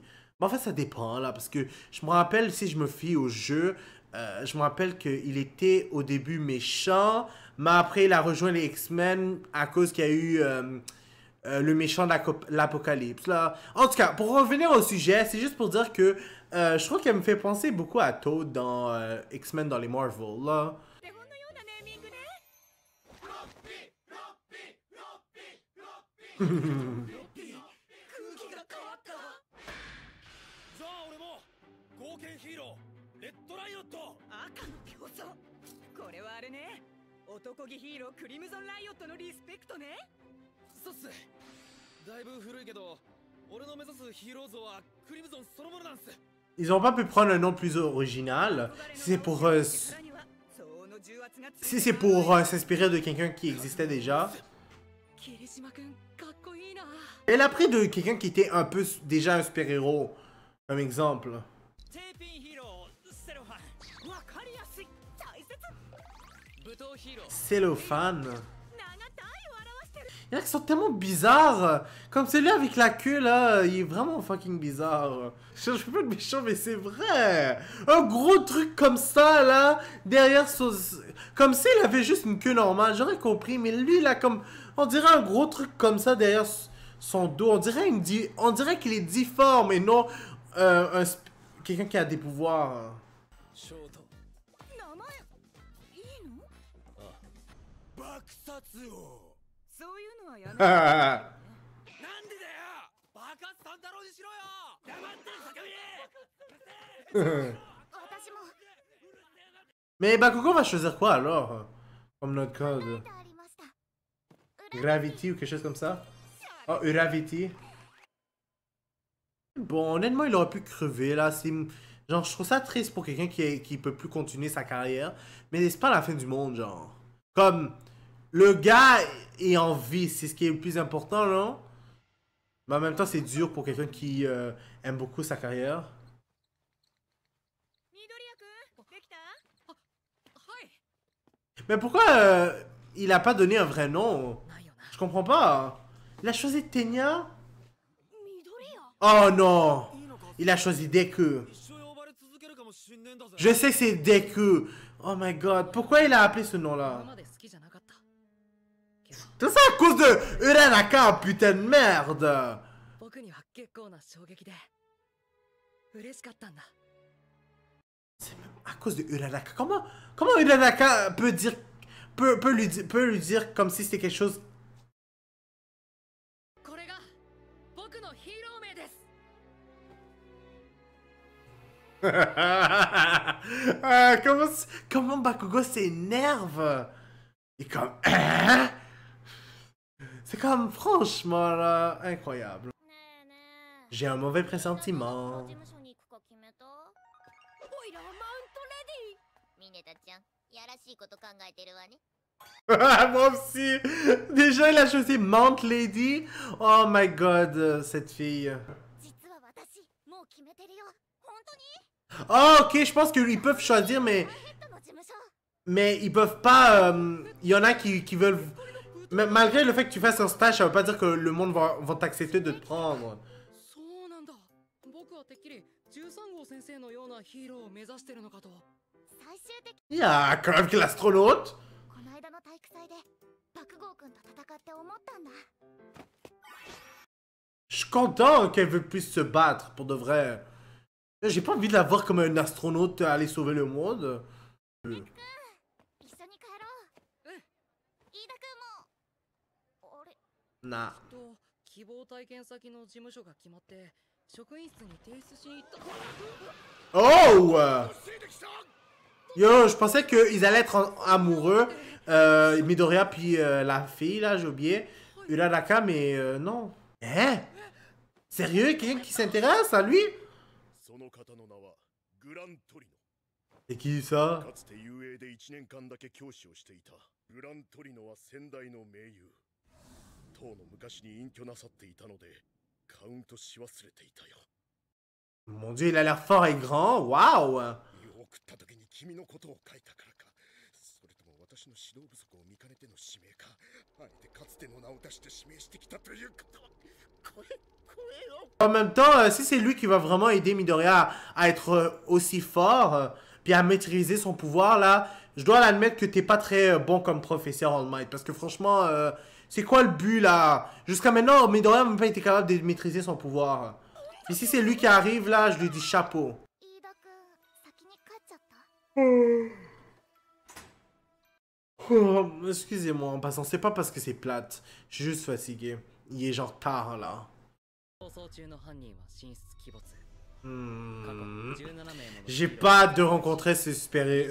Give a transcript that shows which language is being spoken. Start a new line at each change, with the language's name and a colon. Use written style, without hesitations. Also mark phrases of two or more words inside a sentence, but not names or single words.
French: Mais en fait, ça dépend, là, parce que je me rappelle, si je me fie au jeu, je me rappelle qu'il était au début méchant, mais après, il a rejoint les X-Men à cause qu'il y a eu le méchant de l'Apocalypse, là. En tout cas, pour revenir au sujet, c'est juste pour dire que je trouve qu'elle me fait penser beaucoup à Toad dans X-Men dans les Marvel, là.
Japanese: 手本のようなネーミングねじゃあ俺も冒険ヒーローレッドライオット。赤の競争これはあれね男気ヒーロークリムゾンライオットのリスペクトねそうっす。だいぶ古いけど俺の目指すヒーロー像はクリムゾンそのものなんす。
French: Ils ont pas pu prendre un nom plus original. Si c'est pour, si c'est pour s'inspirer de quelqu'un qui existait déjà.
Japanese: 桐島くんかっこいいな
French: Elle a pris de quelqu'un qui était un peu déjà un super-héros. Comme exemple.
Japanese: テーピンヒーローセロファン。わかりやすい大切武闘ヒーロー
French: Cellophane.
Japanese: 名が体を表してる
French: Il y en a qui sont tellement bizarres. Comme celui avec la queue là, il est vraiment fucking bizarre. Je peux pas être méchant, mais c'est vrai. Un gros truc comme ça là, derrière son. Comme s'il avait juste une queue normale, j'aurais compris. Mais lui là, comme. On dirait un gros truc comme ça derrière son dos. On dirait qu'il est difforme et non quelqu'un qui a des pouvoirs.
Japanese: ショート。名前いいの爆殺王。そういうのはやめて Ah. なんでだよ。爆発三太郎にしろよ。黙って叫び。私も
French: Mais Bakugo va choisir quoi alors? Comme notre code. Gravity ou quelque chose comme ça? Oh, Uravity. Bon, honnêtement, il aurait pu crever là. Genre, je trouve ça triste pour quelqu'un qui peut plus continuer sa carrière. Mais c'est pas la fin du monde, genre. Comme, le gars est en vie, c'est ce qui est le plus important, non? Mais en même temps, c'est dur pour quelqu'un qui aime beaucoup sa carrière.
Japanese: 緑谷くんできたはい
French: Mais pourquoi il a pas donné un vrai nom?
Japanese: ないよな
French: Je comprends pas. Il a choisi Tenya?
Japanese: 緑谷
French: Oh non! Il a choisi Deku.
Japanese: 一生呼ばれ続けるかもしんねえんだぜ。
French: Je sais que c'est Deku.
English: Oh my god.
French: Pourquoi il a appelé ce nom-là?
Japanese: まで好きじゃなかったけど
French: Tout ça à cause de Uranaka, putain de merde!
Japanese: 僕には結構な衝撃で嬉しかったんだ
French: À cause de Uranaka. Comment Uranaka peut dire. Peut lui dire comme si c'était quelque chose.
Japanese: これが僕のヒーロー名です
French: Ah, comment Bakugo s'énerve? Et comme. Hein? C'est comme, franchement, là, incroyable.
Japanese: ねえねえ
French: J'ai un mauvais pressentiment.
Japanese: 事務所に行くか決めた？おいらマウントレミネタちゃん、やらしいこと考えてるわね。
French: Moi aussi! Déjà, il a choisi Mount Lady.
English: Oh my god,
French: cette fille.
Japanese: 実は私、もう決めてるよ。本当に？
French: Oh, ok, je pense qu'ils peuvent choisir,
Japanese: ヘッドの事務所。
French: mais ils peuvent pas. Il y en a qui veulent. Malgré le fait que tu fasses un stage, ça veut pas dire que le monde va t'accepter de te prendre.
Japanese: そうなんだ僕はてっきり13号先生のようなヒーローを目指してるのかと最終的
French: Il y a quand même que l'astronaute.
Japanese: この間の体育祭で爆豪君と戦って思ったんだ。
French: Je suis content qu'elle veut plus se battre, pour de vrai. J'ai pas envie de la voir comme un astronaute aller sauver le monde.
Japanese: 一緒に帰ろう。飯田君も。あれ？ Nah. と希望体験先の事務所が決まって Oh!
French: Yo, je pensais qu'ils allaient être amoureux. Midoriya puis la fille, là, j'ai oublié. Uraraka, mais non. Hein? Sérieux? Quelqu'un qui s'intéresse à lui? C'est qui ça?
Japanese: かつて遊泳で1年間だけ教師をしていたグラントリノは先代の盟友当の昔に隠居なさっていたのでカウントし忘れていたよ
French: Mon Dieu, il a l'air fort et grand. Waouh!
Japanese: 送った時に君のことを書いたからかそれとも私の指導不足を見かねての指名かあえてかつての名を出して指名してきたということ怖えよ
French: En même temps, si c'est lui qui va vraiment aider Midoriya à être aussi fort, puis à maîtriser son pouvoir, là, je dois l'admettre que t'es pas très bon comme professeur All Might. Parce que franchement, c'est quoi le but, là? Jusqu'à maintenant, Midoriya n'a même pas été capable de maîtriser son pouvoir. Et si c'est lui qui arrive, là, je lui dis chapeau.
Japanese: 飯田くん先に帰っちゃった
French: Oh, excusez-moi en passant, c'est pas parce que c'est plate. Je suis juste fatigué. Il est genre tard, là. J'ai pas hâte de rencontrer ce super-héros.